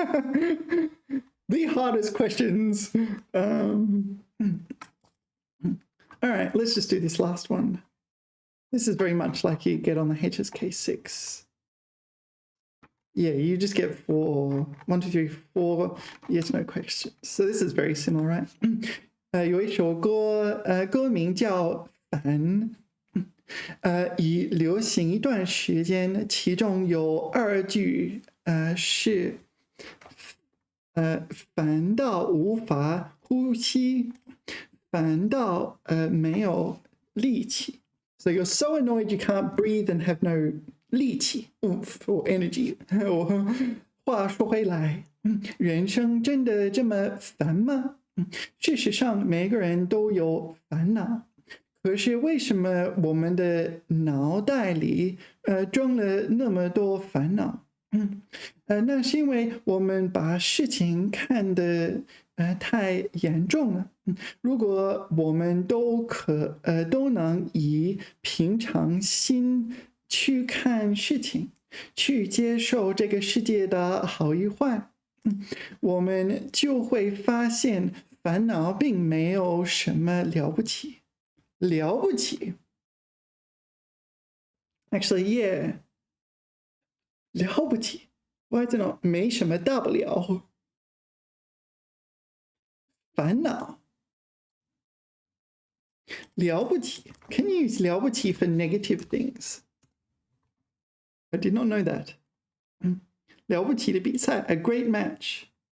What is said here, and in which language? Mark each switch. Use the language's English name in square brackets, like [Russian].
[English] The hardest questions. All right, let's just do this last one. This is very much like you get on the HSK 6. Yeah, you just get 4, 1, 2, 3, 4 yes, no questions. So this is very similar, right? [Chinese] 有一首歌，歌名叫《烦》，已流行一段时间，其中有2句，是，烦到无法呼吸，烦到没有力气。 [English] So you're so annoyed you can't breathe and have no 力气 oomph or energy. [Chinese] 话说回来，人生真的这么烦吗？事实上，每个人都有烦恼。可是为什么我们的脑袋里装了那么多烦恼？那是因为我们把事情看得太严重了。如果我们都能以平常心去看事情，去接受这个世界的好与坏，我们就会发现烦恼并没有什么了不起。 [English] 了不起 Actually, yeah. 了不起 Why is it not [Chinese] 没什么大不了？烦恼了不起 [English] Can you use 了不起 for negative things? I did not know that. [Chinese] 了不起的比赛 [English] A great match.